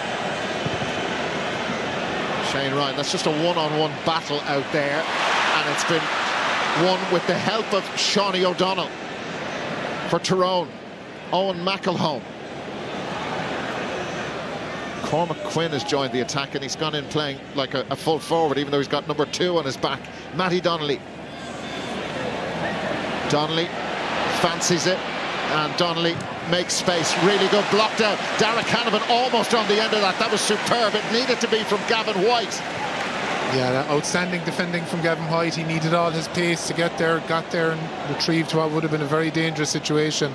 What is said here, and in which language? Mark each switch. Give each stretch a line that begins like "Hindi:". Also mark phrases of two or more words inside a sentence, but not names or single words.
English: Shane Ryan, that's just a one-on-one battle out there, and it's been won with the help of Shawnee O'Donnell. For Tyrone, Owen McElhone. Cormac Quinn has joined the attack, and he's gone in playing like a full forward, even though he's got number 2 on his back. Matty Donnelly. Donnelly fancies it, and Donnelly makes space. Really good, blocked out. Dara Canavan almost on the end of that. That was superb. It needed to be from Gavin White. Yeah, outstanding defending from Gavin White. He needed all his pace to get there, got there and retrieved what would have been a very dangerous situation.